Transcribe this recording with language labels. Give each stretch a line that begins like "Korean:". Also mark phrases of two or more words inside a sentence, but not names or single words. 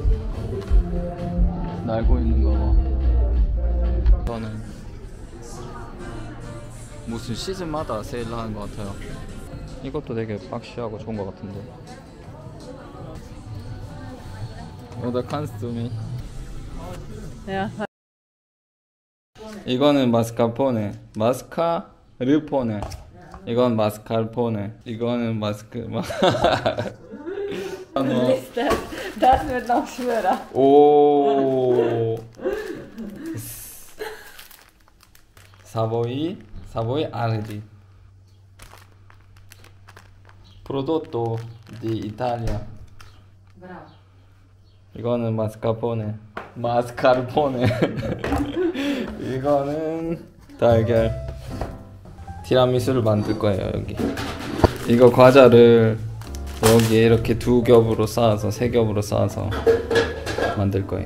Korean: 날고 있는 거 봐. 저는 무슨 시즌마다 세일을 하는 것 같아요. 이것도 되게 박시하고 좋은 것 같은데.
German: Oder kannst du mich? Ja.
Korean: 이거는 마스카포네, 마스카르포네. 이건 마스카르포네. 이거는 마스크.
German: Das wird noch schwerer.
Korean: 오. Savoy Ardi.
Italian: Prodotto di Italia. Bravo.
Korean: 이거는 마스카포네. 마스카르포네. 이거는 달걀. 티라미수를 만들 거예요, 여기. 이거 과자를 여기에 이렇게 2겹으로 쌓아서 3겹으로 쌓아서 만들 거예요.